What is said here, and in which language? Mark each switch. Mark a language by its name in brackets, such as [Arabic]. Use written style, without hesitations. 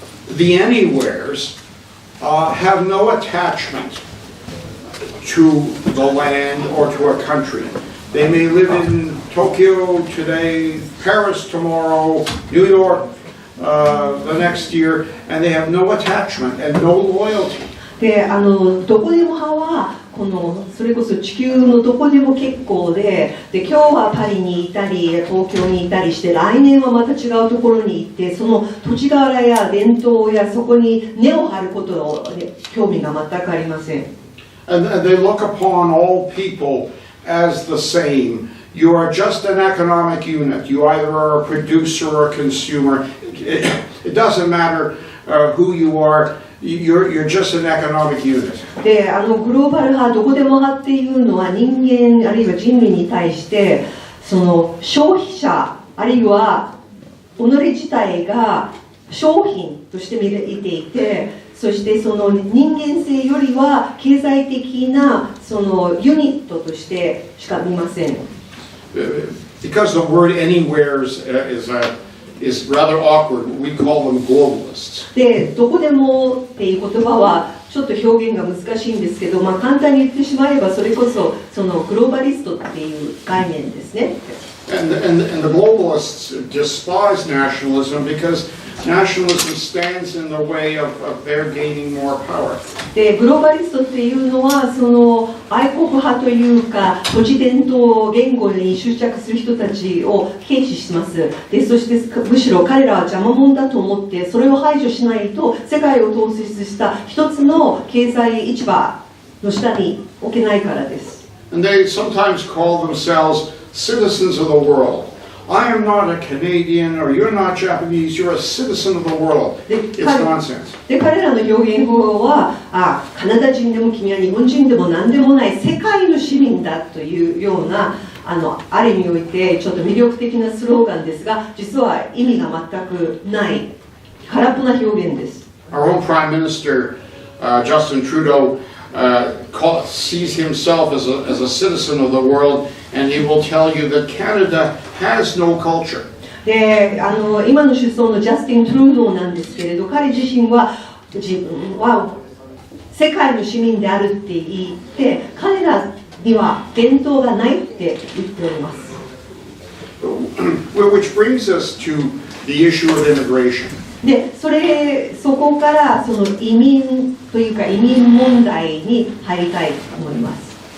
[English] The anywheres have no attachment to the land or to a country. They may live in Tokyo today, Paris tomorrow, New York the next year, and they have no attachment and no loyalty. [Japanese] でどこでも派はそれこそ地球のどこでも結構で今日はパリにいたり東京にいたりして来年はまた違うところに行ってその土地柄や伝統やそこに根を張ることの興味が全くありません。 [English] And they look upon all people as the same. You are just an economic unit. You either are a producer or a consumer. It doesn't matter who you are. You're just an economic unit. [Japanese] でグローバル派どこでも派っていうのは人間あるいは人類に対してその消費者あるいは己自体が商品として見ていてそしてその人間性よりは経済的なそのユニットとしてしか見ません。 [English] Because the word anywheres is rather awkward. We call them globalists. [Japanese] で、どこでもっていう言葉はちょっと表現が難しいんですけど、簡単に言ってしまえばそれこそそのグローバリストっていう概念ですね。 [English] And the globalists despise nationalism because nationalism stands in the way of their gaining more power. [Japanese] で、グローバリストっていうのはその愛国派というか土地伝統言語に執着する人たちを軽視します。で、そしてむしろ彼らは邪魔者だと思ってそれを排除しないと世界を統率した一つの経済市場の下に置けないからです。 [English] And they sometimes call themselves citizens of the world. I am not a Canadian or you're not Japanese, you're a citizen of the world. It's nonsense. [Japanese] で彼らの表現法はカナダ人でも君は日本人でも何でもない世界の市民だというようなある意味においてちょっと魅力的なスローガンですが実は意味が全くない空っぽな表現です。 [English] Our own Prime Minister, Justin Trudeau, sees himself as a citizen of the world, and he will tell you that Canada has no culture. [Japanese] で今の首相のジャスティン・トゥルードーなんですけれど彼自身は自分は世界の市民であるって言って彼らには伝統がないって言っております。 [English] Which brings us to the issue of immigration. [Japanese] でそこからその移民というか移民問題に入りたいと思います。